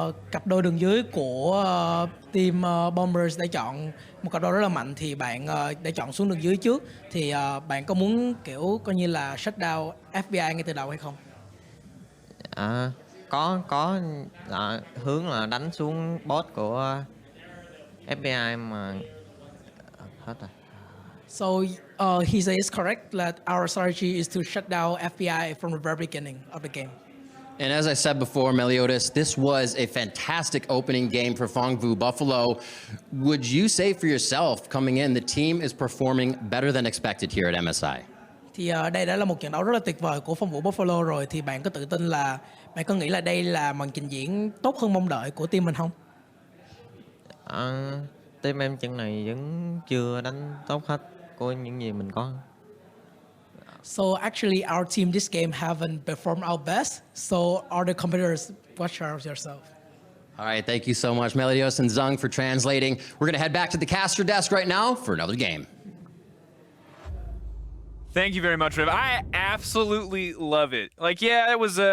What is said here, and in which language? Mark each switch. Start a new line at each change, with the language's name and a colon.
Vietnamese: Cặp đôi đường dưới của team Bombers đã chọn một cặp đôi rất là mạnh, thì bạn đã chọn xuống đường dưới trước, thì bạn có muốn kiểu coi như là
English: shut down
Vietnamese: FBI ngay từ đầu hay không? Có hướng là đánh xuống bot của FBI mà hết rồi.
English: So he says correct that our strategy is to shut down FBI from the very beginning of the game. And as I said before, Meliodas, this was a fantastic opening game for Phong Vu Buffalo. Would you say for yourself, coming in, the team is performing better than expected here at MSI?
Vietnamese: Thì đây đã là một trận đấu rất là tuyệt vời của Phong Vũ Buffalo rồi, thì bạn có tự tin là, bạn có nghĩ là đây là màn trình diễn tốt hơn mong đợi của team mình không? Team em trận này vẫn chưa đánh tốt hết của những gì mình có.
English: So actually our team this game haven't performed our best. So other competitors, watch out yourself. All right, thank you so much, Meliodas and Zung, for translating. We're going to head back to the caster desk right now for another game. Thank you very much, Riv. I absolutely love it. Like, yeah, it was.